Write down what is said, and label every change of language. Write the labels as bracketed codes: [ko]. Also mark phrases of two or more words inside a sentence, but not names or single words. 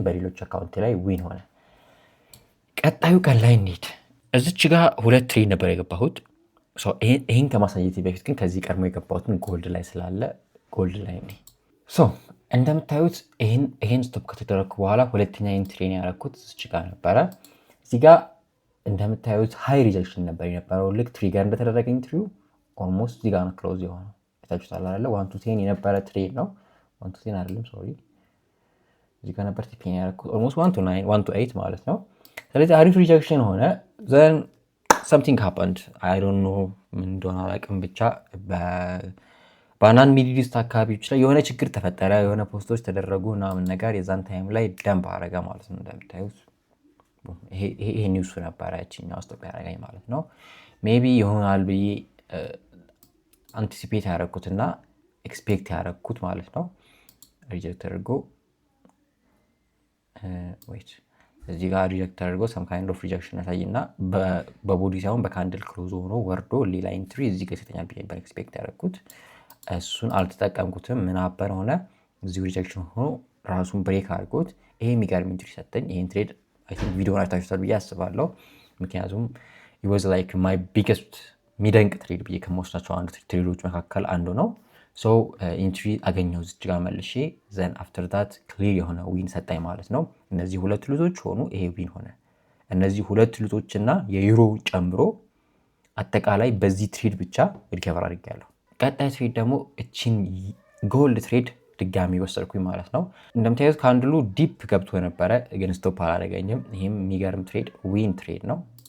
[am] በሌሎች አካውንቴ ላይ ዊን ሆነ። ቀጣዩ ቀን ላይ እንሂድ። እዚች ጋር 2 ትሬድ ነበር የገባሁት። ይህን ከማሳየት በፊት ግን ከዚህ ቀድሞ የገባሁትን ጎልድ ላይ ስላለ ጎልድ ላይ እንደምታዩት ይህን ስቶፕ ከተደረግኩ በኋላ ሁለተኛ ኢንትሪን ያደረኩት እዚች ጋር ነበረ። እዚህ ጋር እንደምታዩት [en] high rejection [am] ነበር የነበረው። ልክ ትሪገር እንደተደረገ ኢንትሪው ኦልሞስት እዚህ ጋር ነው ክሎዝ የሆነው። ታችሁታል አይደለ? 1 to 10 የነበረ ትሬድ ነው። 1 to 10 አይደለም ሶሪ፣ እዚህ ጋር ነበር ቲፒን ያደረኩት ኦልሞስት 1 to 9 1 to 8 ማለት ነው። ስለዚህ አሪፍ ሪጀክሽን ሆነ። [en] then something happened I don't know [am] ምን እንደሆነ አላውቅም። ብቻ በአንዳንድ ሚድል ኢስት አካባቢዎች ላይ የሆነ ችግር ተፈጠረ፣ የሆነ ፖስቶች ተደረጉ ምናምን ነገር የዛን ታይም ላይ ደምብ አረገ ማለት ነው። እንደምታዩት ይሄ ኒውስ ነበረ እቺኛው ስቶፕ ያደረገኝ ማለት ነው። ሜቢ ይሆናል ብዬ አንቲሲፔት ያደረኩትና ኤክስፔክት ያደረኩት ማለት ነው። ሪጀክት አድርጎ ዌይት እዚህ ጋር ሪጀክት አድርጎ [en] some kind of rejection [am] ያሳይና በቦዲ ሳይሆን በካንድል ክሎዝ ሆኖ ወርዶ ሌላ ኢንትሪ እዚህ ጋር ይሰጠኛል ብዬ ነበር ኤክስፔክት ያደረኩት። እሱን አልተጠቀምኩትም። ምን አበር ሆነ እዚሁ ሪጀክሽን ሆኖ ራሱን ብሬክ አድርጎት ይሄ የሚገርም ኢንትሪ ሰጠኝ። ይሄን ትሬድ [en] I think [am] ቪዲዮውን አይታችሁታል ብዬ አስባለሁ። ምክንያቱም [en] it was like my biggest [am] ሚደንቅ ትሬድ ብዬ ከመወስዳቸው አንዱ ትሬዶች መካከል አንዱ ነው። ኢንትሪ አገኘው እዚህ ጋር መልሼ [en] then after that [am] ክሊር የሆነ ዊን ሰጣኝ ማለት ነው። እነዚህ 2 ሉዞች ሆኑ፣ ይሄ ዊን ሆነ። እነዚህ 2 ሉዞችና የዩሮ ጨምሮ አጠቃላይ በዚህ ትሬድ ብቻ ሪከቨር አድርጌያለሁ። ቀጣይ ትሬድ ደግሞ እቺን ጎልድ ትሬድ ድጋሚ ወሰድኩኝ ማለት ነው። እንደምታዩት ካንድሉ ዲፕ ገብቶ ነበረ ግን ስቶፕ አላደረገኝም። ይሄም የሚገርም [en] trade win trade [am] ነው።